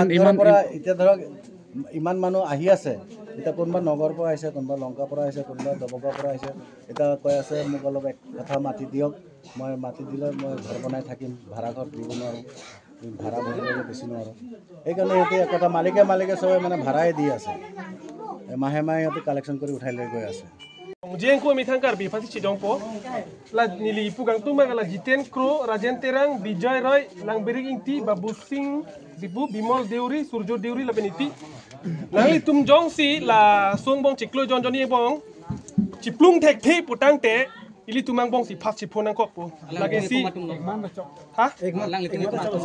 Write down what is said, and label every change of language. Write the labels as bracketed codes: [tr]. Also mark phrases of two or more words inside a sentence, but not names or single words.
[as] এতিয়া ধৰক ইমান মানুহ আহি আছে এতিয়া কোনোবা নগৰৰ পৰা আহিছে কোনোবা লংকাৰ পৰা আহিছে কোনোবা দবকাৰ পৰা আহিছে এতিয়া কৈ আছে মোক অলপ এক কথা মাটি দিয়ক মই মাটি দিলে মই ঘৰ বনাই থাকিম ভাড়া ঘৰ দিব নোৱাৰোঁ ভাড়া ভৰিবলৈ বেছি নোৱাৰোঁ সেইকাৰণে সিহঁতে এক কথা মালিকে চবে মানে ভাড়াই দি আছে মাহে সিহঁতে কালেকশ্যন কৰি উঠাই লৈ গৈ আছে [mjw] Jengko mitangkar bi pasti cidongpo la nili pugang tu magala Jiten Kro Rajen Terang Bijay Roy lang beri inti Babu Singh Bibu Bimol Deuri Surjo Deuri la beniti nangli tum jong si la song bong ciklo jon joni bong ciplung tek the putang te ili tumang bong si pas ciponang kok po lagi si ha la